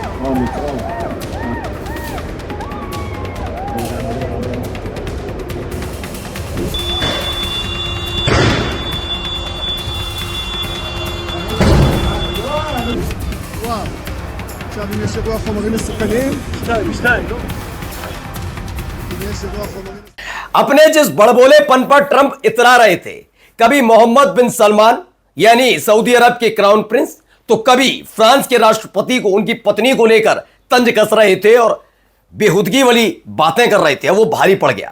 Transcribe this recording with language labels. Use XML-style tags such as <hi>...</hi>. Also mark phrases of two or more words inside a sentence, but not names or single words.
<he>עכשיו אם יש אירוע חומרים מסוכנים, שתיים, לא? אם יש אירוע חומרים...</he> <hi>अपने जिस बड़बोलेपन पर ट्रंप इतरा रहे थे, कभी मोहम्मद बिन सलमान यानी सऊदी अरब के</hi> <en>crown prince,</en> <hi>तो कभी फ्रांस के राष्ट्रपति को उनकी पत्नी को लेकर तंज कस रहे थे और बेहुदगी वाली बातें कर रहे थे। वो भारी पड़ गया।</hi>